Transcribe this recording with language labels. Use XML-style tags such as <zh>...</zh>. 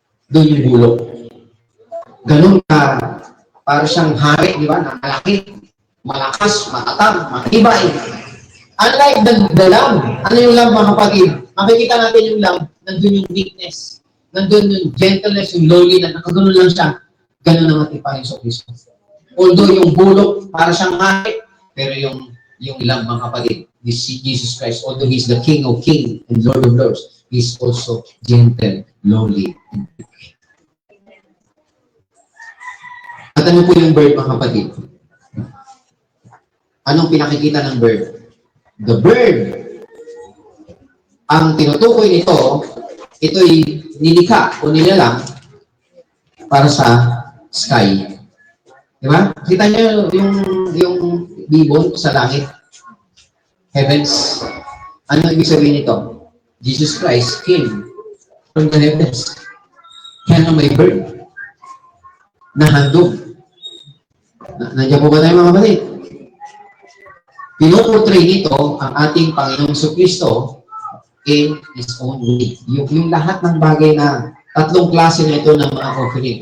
<tl>Doon yung bulok. Ganun ka, para siyang hari, di ba, na malaki, malakas, matatag, matibay. Unlike the lamb, ano yung lamb, mga kapatid? Makikita natin yung lamb, nandun yung weakness, nandun yung gentleness, yung lowly, na nakaganon lang siya. Ganun ang ating Panginoon sa Kristo.</tl> <en>Although</en> <tl>yung bulok, para siyang hari, pero yung lamb, mga kapatid,</tl> <en>Jesus Christ, although He's the King of Kings and Lord of Lords, He's also gentle, lowly, and weak.</en> <tl>At ano po yung bird, mga kapatid? Anong pinakikita ng bird?</tl> <en>The bird,</en> <tl>ang tinutukoy nito, ito'y nilikha o nilalang para sa sky. Di ba? Kita niyo yung bibon sa langit. Heavens. Ano ibig sabihin nito?</tl> <en>Jesus Christ came from the heavens.</en> <tl>Kaya nga may bird na handog. Nandiyan po ba tayo mga kapatid? Pinoportray nito ang ating Panginoong Kristo</tl> <en>in His own way.</en> <tl>Yung lahat ng bagay na tatlong klase na ito ng mga offering.</tl>